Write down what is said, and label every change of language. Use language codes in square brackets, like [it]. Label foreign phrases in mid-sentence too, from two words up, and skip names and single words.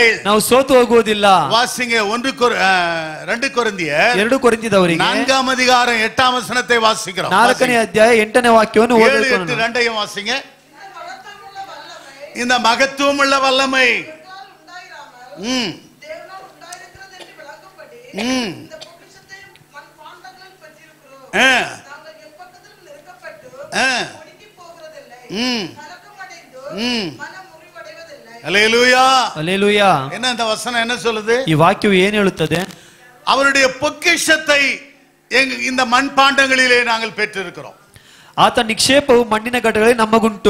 [kn] ನಾವು ಸೋತು ಹೋಗುವುದಿಲ್ಲ. [ta] வாசிங்க 2 கொரிந்தியர் [kn] 2 ಕೊರಿಂಥದವರಿಗೆ [ta] 4ஆம் அதிகாரம் 8ஆம் வசனத்தை வாசிக்கிறோம். [kn] 4ನೇ ಅಧ್ಯಾಯ 8ನೇ ವಾಕ್ಯವನ್ನು 7, ಓದೋಣ. 8, [ta] 2ஐயும் வாசிங்க. இந்த மகத்துவம் உள்ள வல்லமை ஹல்லேலூயா, ஹல்லேலூயா. என்ன இந்த வசனம் என்ன சொல்லுது? [kn] ಈ ವಾಕ್ಯವು ಏನು ಹೇಳುತ್ತದೆ? [ta] அவருடைய பொக்கிஷத்தை இந்த மண்பாண்டங்களிலே நாங்கள் பெற்றிருக்கிறோம். [kn] ಆತ ನಿಕ್ಷೇಪವು ಮಣ್ಣಿನ ಘಟಗಳಲ್ಲಿ ನಮಗುಂಟು.